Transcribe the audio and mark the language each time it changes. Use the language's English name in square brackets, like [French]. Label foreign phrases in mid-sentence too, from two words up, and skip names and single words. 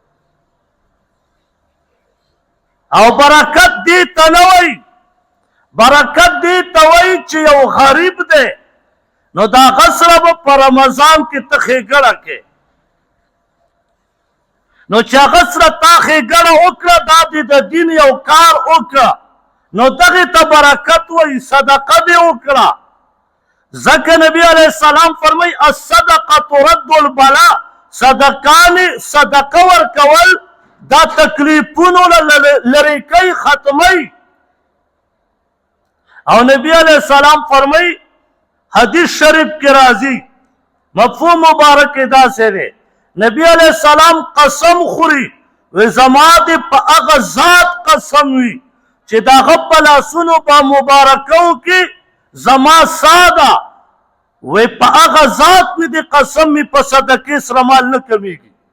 [Pashto] او برکت دې ته نه وایي برکت دې ته وایي چې یو غریب دی نو د هغه سره به په رمضان کې ته ښېګړه کې نو چې هغه سره تا ښېګړه وکړه دا دې د دین یو کار وکړه نو دغې ته برکت وایي صدقه دې وکړه. ځکه نبي علیه السلام فرمایي [Arabic] الصدقه ترد البلاء [Pashto] صدقه ورکول دا تکلیفونو لرې کوي ختموي. او نبی علیہ السلام فرمائی حدیث شریف کی راضی مفهوم مبارک داسې دی نبی علیہ السلام قسم خوري وی زما دې په هغه ذات قسم وي چې د هغه په لاسونو په مبارکو کې زما ساه ده وی په هغه ذات مې دې قسم مې په صدقې سره مال نه کمیږي